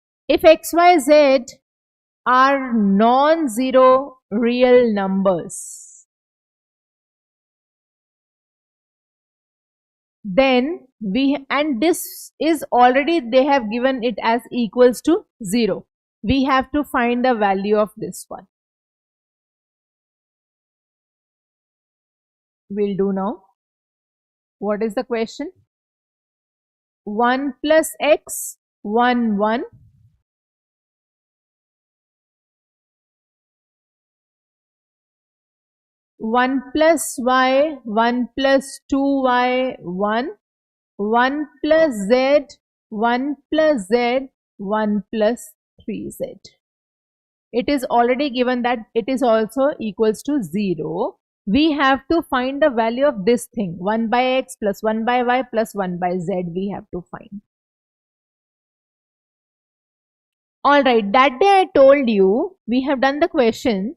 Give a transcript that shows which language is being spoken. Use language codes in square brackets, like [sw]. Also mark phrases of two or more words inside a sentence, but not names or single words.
[en] If x, y, z are non-zero real numbers, then and this is already they have given it as equals to 0. We have to find the value of this one. We'll do now. What is the question? 1 plus x, 1, 1. 1 plus y, 1 plus 2y, 1. 1 plus z, 1 plus z, 1 plus 3z. It is already given that it is also equals to 0. We have to find the value of this thing. 1 by x plus 1 by y plus 1 by z we have to find. Alright, that day I told you, we have done the question.